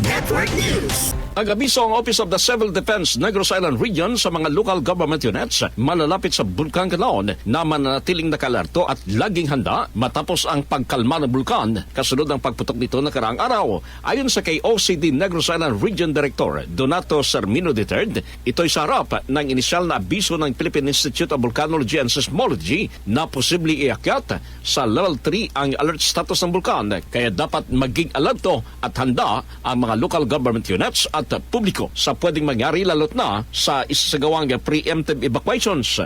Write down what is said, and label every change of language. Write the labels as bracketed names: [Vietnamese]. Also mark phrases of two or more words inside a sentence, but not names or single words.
[Filipino] Network News. Ang abiso ang Office of the Civil Defense Negros Island Region sa mga [English] local government units [Filipino] malalapit sa Bulkan Kalaon na mananatiling nakalarto at laging handa matapos ang pagkalma ng bulkan kasunod ng pagputok nito na karaang araw. Ayon sa kay OCD Negros Island Region Director Donato Sermino III, ito'y sa harap ng inisyal na abiso ng Philippine Institute of Volcanology and Seismology na posibleng iakyat sa level 3 ang [English] alert status [Filipino] ng bulkan, kaya dapat maging alerto at handa ang mga [English] local government units [Filipino] at publiko sa pwedeng mangyari lalot na sa isasagawang [English] preemptive evacuations.